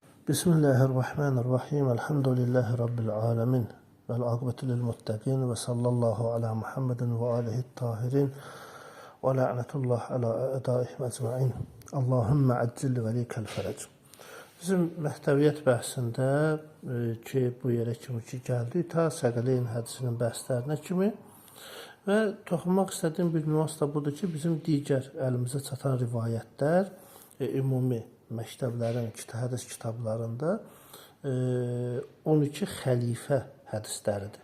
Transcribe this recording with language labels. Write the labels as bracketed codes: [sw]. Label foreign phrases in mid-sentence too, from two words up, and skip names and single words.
[ar] بسم الله الرحمن الرحيم. الحمد لله رب العالمين. والعاقبة للمتقين وصلى الله على محمد وآله الطاهرين ولعنة الله على أعدائهم أجمعين. اللهم عجل لوليك الفرج. [az] Bizim məhtəviyyət bəhsində ki, bu yerə kimi ki gəldik, ta Səqələyn hədisinin bəhslərinə kimi və toxunmaq istədiyim bir nüans da budur ki, bizim digər əlimizə çatan rivayətlər ümumi məktəblərin, hədis kitablarında 12 xəlifə hədisləridir.